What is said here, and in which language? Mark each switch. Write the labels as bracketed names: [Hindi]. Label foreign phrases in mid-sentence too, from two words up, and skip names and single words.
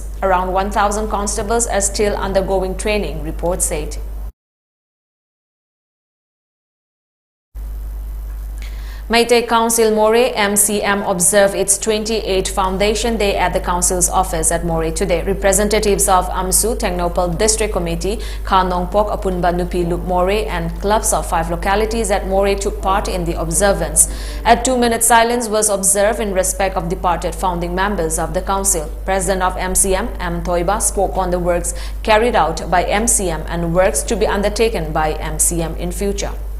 [English] Around 1,000 constables are still undergoing training, report said. Meitei Council Moreh MCM observed its 28th Foundation Day at the Council's office at Moreh today. Representatives of AMSU, Technopal District Committee, Khanongpok, Apunba Nupi Lup Moreh and clubs of 5 localities at Moreh took part in the observance. A 2-minute silence was observed in respect of departed founding members of the Council. President of MCM, M. Toiba, spoke on the works carried out by MCM and works to be undertaken by MCM in future.